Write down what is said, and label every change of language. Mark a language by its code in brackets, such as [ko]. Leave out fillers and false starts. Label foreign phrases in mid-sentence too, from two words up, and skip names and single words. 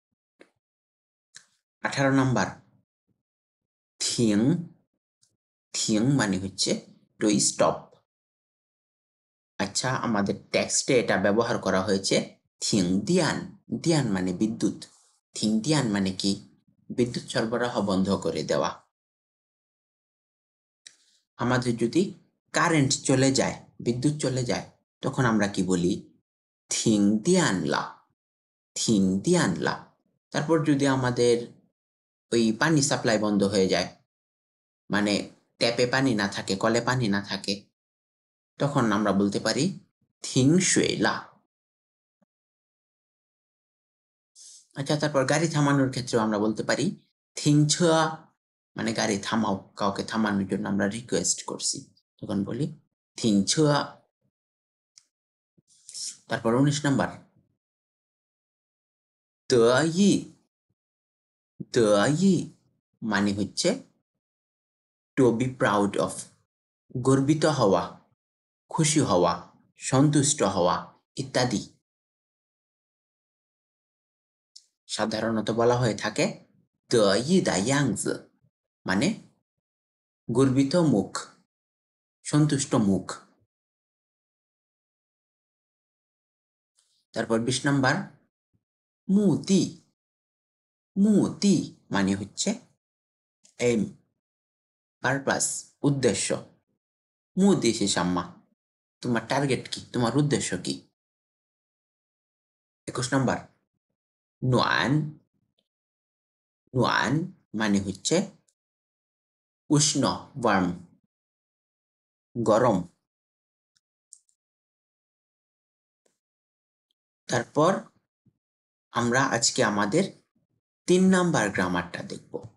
[bn] 18 নম্বর [zh] 停 停 [bn] মানে হচ্ছে [en] to stop [bn] আচ্ছা আমাদের টেক্সটে এটা ব্যবহার করা হয়েছে 停电 দিয়ান মানে বিদ্যুৎ 停电 মানে কি বিদ্যুৎ সরবরাহ বন্ধ করে দেওয়া আমাদের যদি কারেন্ট চলে যায় বিদ্যুৎ চলে যায় তখন আমরা কি বলি [zh] 停电了停电了 [bn] তারপর যদি আমাদের ওই পানি সাপ্লাই বন্ধ হয়ে যায় মানে ট্যাপে পানি না থাকে কলে পানি না থাকে তখন আমরা বলতে পারি [zh] 停水了 [bn] আচ্ছা তারপর গাড়ি থামানোর ক্ষেত্রেও আমরা বলতে পারি 停车 মানে গাড়ি থামাও কাউকে থামানোর জন্য আমরা রিকোয়েস্ট করছি তখন বলি 停车 তারপর 19 নাম্বার [zh] 得意 得意 [bn] মানে হচ্ছে [en] to be proud of [bn] গর্বিত হওয়া খুশি হওয়া সন্তুষ্ট হওয়া ইত্যাদি সাধারণত বলা হয়ে থাকে [zh] 得意的样子 [bn] মানে গর্বিত মুখ সন্তুষ্ট মুখ তারপর 20 নাম্বার [zh] 目的 目的 [bn] মানে হচ্ছে [en] aim purpose [bn] উদ্দেশ্য [zh] 目的是什么 [bn] তোমার টার্গেট কি তোমার উদ্দেশ্য কি 21 নাম্বার 暖暖 মানে হচ্ছে উষ্ণ ওয়ার্ম গরম তারপর আমরা আজকে আমাদের 3 নাম্বার গ্রামারটা দেখব